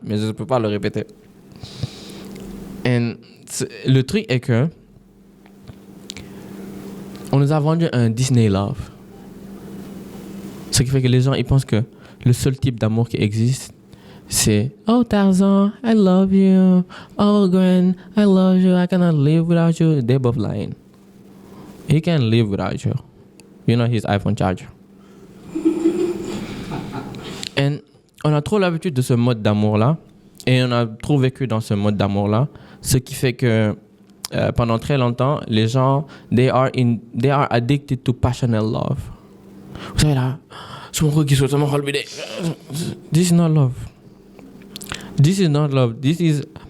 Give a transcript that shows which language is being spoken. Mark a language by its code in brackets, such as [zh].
[fr] Mais je ne peux pas le répéter. Et le truc est que on nous a vendu un Disney Love. Ce qui fait que les gens ils pensent que le seul type d'amour qui existe, c'est oh Tarzan, [en] I love you. Oh Gwen, I love you. I cannot live without you. They're both lying. He can live without you. You know his iPhone charger. [fr] Et on a trop l'habitude de ce mode d'amour-là. Et on a trop vécu dans ce mode d'amour-là. Ce qui fait que pendant très longtemps, les gens, [en] they are addicted to passionate love. [fr] Vous savez là, c'est mon cœur qui saute, c'est mon cœur qui [en] This is not love. This is not love. This is...